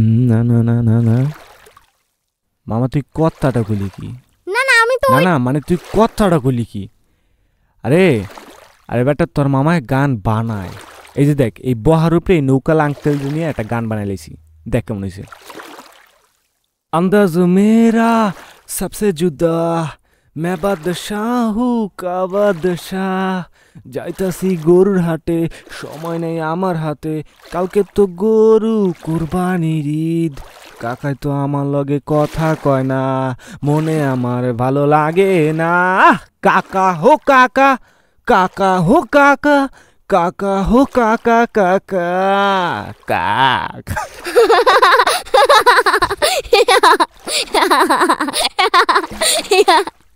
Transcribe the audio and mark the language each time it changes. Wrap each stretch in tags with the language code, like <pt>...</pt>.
<bn>না না না না না মামা, তুই কথাটা বলি কি? না না, আমি তো না না মানে তুই কথাটা বলি কি? আরে আরে বেটা, তোর মামায় গান বানায়। এই যে দেখ, এই বহার উপরে এই নৌকাল আঙ্কেল নিয়ে একটা গান বানাইছি, দেখ কেমন হয়েছে।</bn> <hi>अंदाज़ मेरा सबसे जुदा, मैं बादशाह हूँ का बादशाह।</hi> <bn>যাইতাছি গরুর হাটে, সময় নেই আমার হাতে, কালকে তো গরু কুরবানির ঈদ। কাকাই তো আমার লগে কথা কয় না, মনে আমার ভালো লাগে না। কাকা হো কাকা, কাকা হো কাকা, কাকা হো কাকা কাকা কাক।</bn>